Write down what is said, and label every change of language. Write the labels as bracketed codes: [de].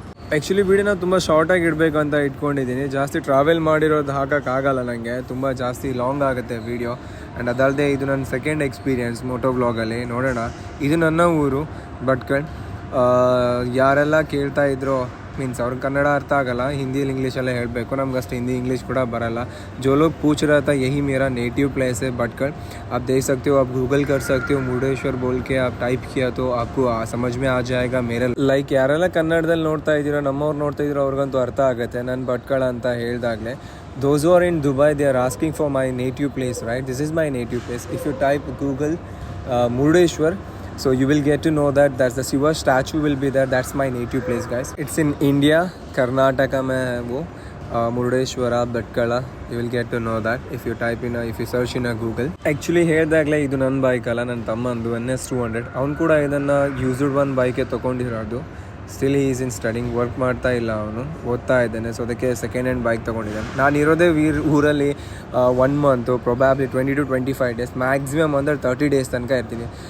[kn] Actually ವೀಡಿಯೋನ ತುಂಬ ಶಾರ್ಟಾಗಿ ಇಡಬೇಕು ಅಂತ ಇಟ್ಕೊಂಡಿದ್ದೀನಿ. ಜಾಸ್ತಿ ಟ್ರಾವೆಲ್ ಮಾಡಿರೋದು ಹಾಕೋಕ್ಕಾಗಲ್ಲ ನನಗೆ, ತುಂಬ ಜಾಸ್ತಿ ಲಾಂಗ್ ಆಗುತ್ತೆ ವೀಡಿಯೋ. ಆ್ಯಂಡ್ ಅದಲ್ಲದೆ ಇದು ನನ್ನ ಸೆಕೆಂಡ್ ಎಕ್ಸ್ಪೀರಿಯೆನ್ಸ್ ಮೋಟೋ ವ್ಲಾಗಲ್ಲಿ. ನೋಡೋಣ. ಇದು ನನ್ನ ಊರು ಭಟ್ಕಳ್. ಯಾರೆಲ್ಲ ಕೇಳ್ತಾ ಇದ್ರು, ಮೀನ್ಸ್ ಅವ್ರಿಗೆ ಕನ್ನಡ ಅರ್ಥ ಆಗಲ್ಲ, ಹಿಂದಿಯಲ್ಲಿ ಇಂಗ್ಲೀಷಲ್ಲೇ ಹೇಳಬೇಕು. ನಮ್ಗೆ ಅಷ್ಟು ಹಿಂದಿ ಇಂಗ್ಲೀಷ್ ಕೂಡ ಬರಲ್ಲ. [hi] जो लोग पूछ रहा था यही मेरा नेटिव प्लेस है भटकल. आप देख सकते हो, आप गूगल कर सकते हो, मुरुडेश्वर बोल के आप टाइप किया तो आपको समझ में आ जाएगा मेरा. [kn] ಲೈಕ್ ಯಾರೆಲ್ಲ ಕನ್ನಡದಲ್ಲಿ ನೋಡ್ತಾ ಇದ್ದೀರೋ, ನಮ್ಮವ್ರು ನೋಡ್ತಾ ಇದ್ದೀರೋ ಅವ್ರಿಗಂತೂ ಅರ್ಥ ಆಗುತ್ತೆ ನಾನು ಭಟ್ಕಳ ಅಂತ ಹೇಳಿದಾಗಲೇ. [en] Those who are in Dubai, they are asking for my native place, right? This is my native place. If you type Google Murdeshwar, so you will get to know that that's the Shiva statue will be there. That's my native place, guys. It's in India, [hi] Karnataka mein hai wo, [en] Murdeshwara, Bhatkala. You will get to know that if you type in if you search in Google. [kn] Actually ಹೇಳಿದಾಗಲೇ ಇದು ನನ್ನ bike ಅಲ್ಲ, ನನ್ನ ತಮ್ಮಂದು NS200. ಅವ್ನು ಕೂಡ ಇದನ್ನು used ಒಂದು bike ತೊಗೊಂಡಿರೋದು. [en] still is in studying, [kn] work ಮಾಡ್ತಾ ಇಲ್ಲ, ಅವನು ಓದ್ತಾ ಇದ್ದಾನೆ. ಸೊ ಅದಕ್ಕೆ ಸೆಕೆಂಡ್ ಹ್ಯಾಂಡ್ ಬೈಕ್ ತೊಗೊಂಡಿದ್ದಾನೆ. ನಾನು ಇರೋದೇ ಊರಲ್ಲಿ 1 month, probably 20 to 25 days, maximum ಅಂದರೆ 30 ಡೇಸ್ ತನಕ ಇರ್ತೀನಿ.